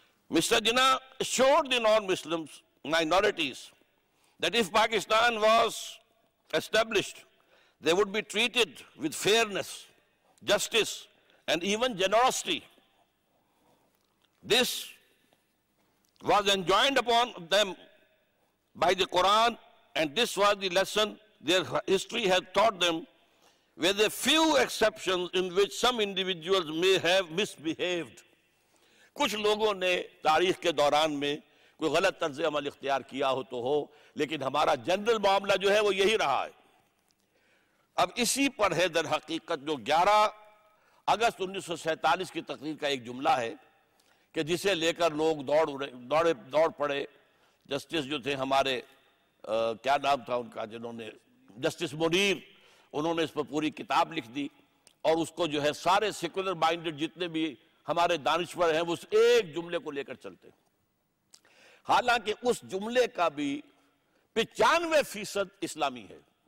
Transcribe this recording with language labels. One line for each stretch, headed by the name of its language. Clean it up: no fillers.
English: Mr Jinnah assured the non Muslim minorities that if Pakistan was established they would be treated with fairness, justice and even generosity. This was enjoined upon them by the Quran and this was the lesson their history had taught them, with a few exceptions in which some individuals may have misbehaved.
Urdu: کچھ لوگوں نے تاریخ کے دوران میں کوئی غلط طرز عمل اختیار کیا ہو تو ہو، لیکن ہمارا جنرل معاملہ جو ہے وہ یہی رہا ہے۔ اب اسی پر ہے در حقیقت جو 11 اگست 1947 کی تقریر کا ایک جملہ ہے کہ جسے لے کر لوگ دوڑ پڑے۔ جسٹس جو تھے ہمارے، کیا نام تھا ان کا جنہوں نے، جسٹس منیر، انہوں نے اس پر پوری کتاب لکھ دی اور اس کو جو ہے سارے سیکولر مائنڈڈ جتنے بھی ہمارے دانشور ہیں وہ اس ایک جملے کو لے کر چلتے ہیں۔ حالانکہ اس جملے کا بھی 95% اسلامی ہے،